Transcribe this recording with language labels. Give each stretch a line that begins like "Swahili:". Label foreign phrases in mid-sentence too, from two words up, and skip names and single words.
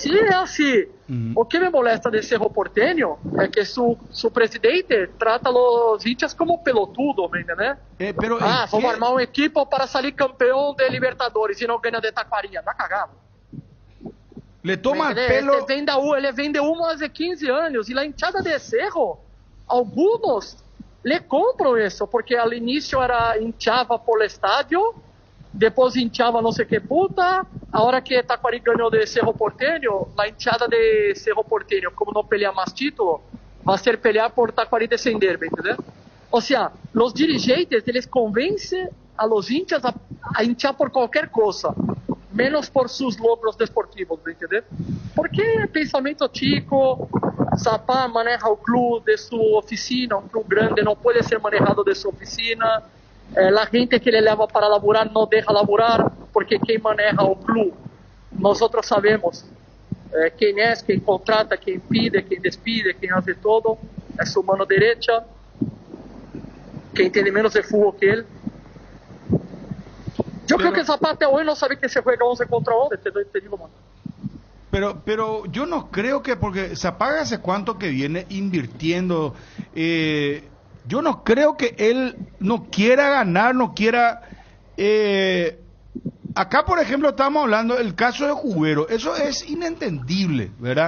Spanish: que sí es así, o que me molesta de Cerro Porteño es que su presidente trata a los hinchas como pelotudo, ¿me entiendes? Pero vamos a armar un equipo para salir campeón de Libertadores y no gana de Taquari, anda cagado. Le toma el pelo. Ele vende uno hace 15 años y la hinchada de Cerro, algunos le
Portuguese: compram isso,
Spanish: porque al inicio hinchava por el estadio, después hinchava no sé qué puta, ahora que Taquari ganó de Cerro Porteño, la hinchada de Cerro Porteño, como no pelea más título, va a ser pelear por Taquari descender, ¿me entiendes? O sea, los dirigentes, eles convencen a los hinchas a hinchar por cualquier cosa, menos por sus logros deportivos, ¿me entiendes? Porque pensamento chico, Zapá maneja el club de su oficina, un club grande no puede ser manejado de su oficina, la gente que le leva para laburar no deja laburar, porque quien maneja el club, nosotros sabemos,
Portuguese: quem é, quem contrata,
Spanish: quem pide, quem despide, quem hace todo, é su mano derecha, que entende menos de fútbol que ele. Eu creo que Zapata hoy no sabe que se juega 11 contra 11, te digo, mano. Pero yo no creo que, porque Zapata hace cuánto que viene invirtiendo, yo no creo que él no quiera ganar, no quiera... acá, por ejemplo, estamos hablando del caso de Cubero, eso es inentendible, ¿verdad?